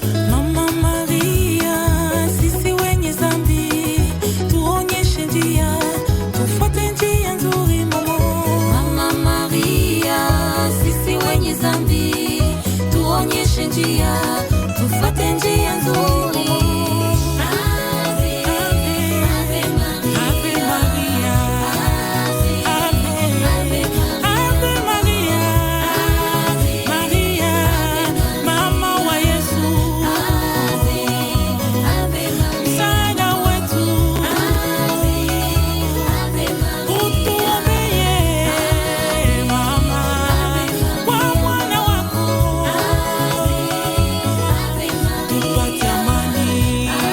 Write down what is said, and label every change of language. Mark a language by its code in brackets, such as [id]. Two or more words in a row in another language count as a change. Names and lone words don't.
[sw] Mama Maria, sisi wenye dhambi, tuonyeshe njia, tufuate njia nzuri, mama. Mama Maria, sisi wenye dhambi, tuonyeshe njia, tufuate njia nzuri. [la] Ave, Ave Maria, Ave Maria. Ave, Ave Maria, Ave Maria. [sw] Maria, mama wa Yesu. [la] Ave, Ave Maria, [sw] Msaada wetu. [la] Ave, Ave Maria, [sw] Utuombee, mama, kwa mwana wako. [la] Ave, Ave Maria, [sw] Tupate amani.